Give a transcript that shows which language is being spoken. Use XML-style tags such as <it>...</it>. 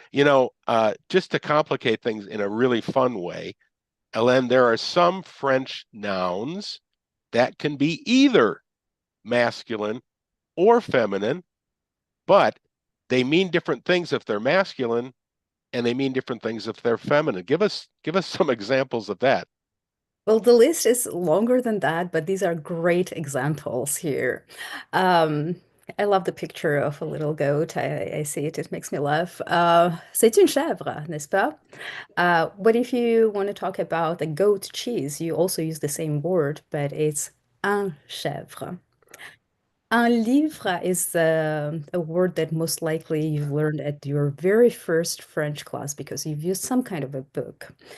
<en>You know, just to complicate things in a really fun way, Elene, there are some French nouns that can be either masculine or feminine, but they mean different things if they're masculine, and they mean different things if they're feminine. Give us some examples of that. Well, the list is longer than that, but these are great examples here. I love the picture of a little goat. I see it, it makes me laugh.</en> <fr>C'est une chèvre, n'est-ce pas?</fr> <en>But if you want to talk about a goat cheese, you also use the same word, but it's un chèvre. Un livre is a word that most likely you've learned at your very first French class because you've used some kind of a book.</en>